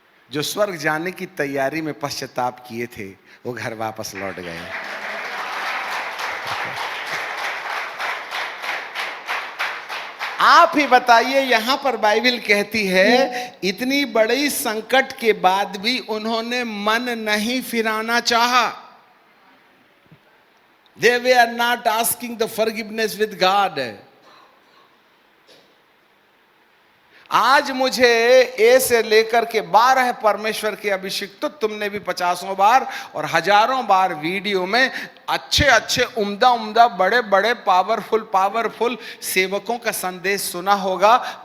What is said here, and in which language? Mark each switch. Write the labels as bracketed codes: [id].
[hi] जो स्वर्ग जाने की तैयारी में पश्चाताप किए थे वो घर वापस लौट गए। आप ही बताइए, यहां पर बाइबल कहती है इतनी बड़ी संकट के बाद भी उन्होंने मन नहीं फिराना चाहा। [en] They were not asking the forgiveness with God. [hi] आज मुझे ए से लेकर के 12 परमेश्वर के अभिषेक, तो तुमने भी 50 बार और हजारों बार वीडियो में अच्छे अच्छे उम्दा उम्दा बड़े बड़े पावरफुल सेवकों का संदेश सुना होगा।